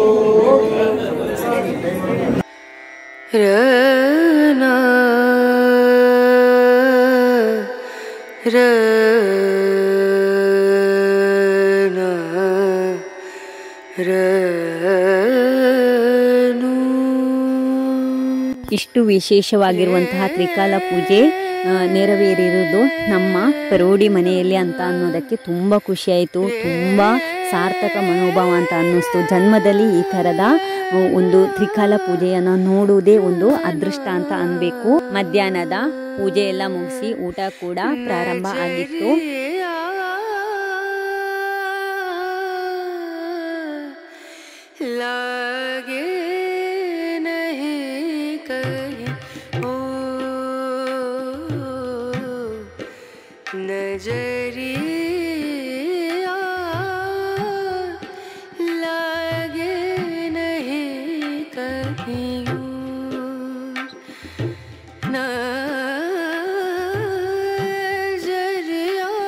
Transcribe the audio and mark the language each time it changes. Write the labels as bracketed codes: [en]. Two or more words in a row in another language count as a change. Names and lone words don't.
[kn] रना रना रनु ಇಷ್ಟು ವಿಶೇಷವಾಗಿರುವಂತಹ ತ್ರಿಕಾಲ ಪೂಜೆ ನೆರವೇರಿರುವುದು ನಮ್ಮ ಪರೋಡಿ ಮನೆಯಲ್ಲಿ ಅಂತ ಅನ್ನೋದಕ್ಕೆ ತುಂಬ ಖುಷಿಯಾಯಿತು. ತುಂಬ ಸಾರ್ಥಕ ಮನೋಭಾವ ಅಂತ ಅನ್ನಿಸ್ತು. ಜನ್ಮದಲ್ಲಿ ಈ ಥರದ ಒಂದು ತ್ರಿಕಾಲ ಪೂಜೆಯನ್ನು ನೋಡುವುದೇ ಒಂದು ಅದೃಷ್ಟ ಅಂತ ಅನ್ಬೇಕು. ಮಧ್ಯಾಹ್ನದ ಪೂಜೆ ಎಲ್ಲ ಮುಗಿಸಿ ಊಟ ಕೂಡ ಪ್ರಾರಂಭ ಆಗಿತ್ತು. [hi] लागे नहीं कहीं ओ नजरिया लागे नहीं कहीं नजरिया